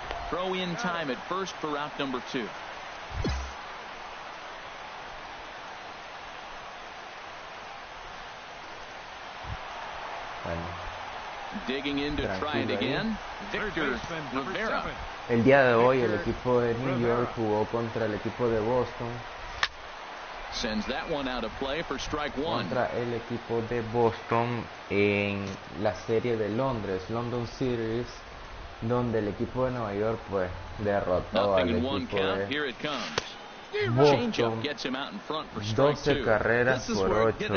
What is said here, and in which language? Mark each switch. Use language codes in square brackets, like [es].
[en] Throw in time at first for out number 2. Digging in to try it again. Victor Rivera. [es] El día de hoy el equipo de New York jugó contra el equipo de Boston. [en] Sends that one out of play for strike one. [es] Contra el equipo de Boston en la serie de Londres, London Series, donde el equipo de Nueva York pues derrotó al equipo de Boston 12 carreras por 8.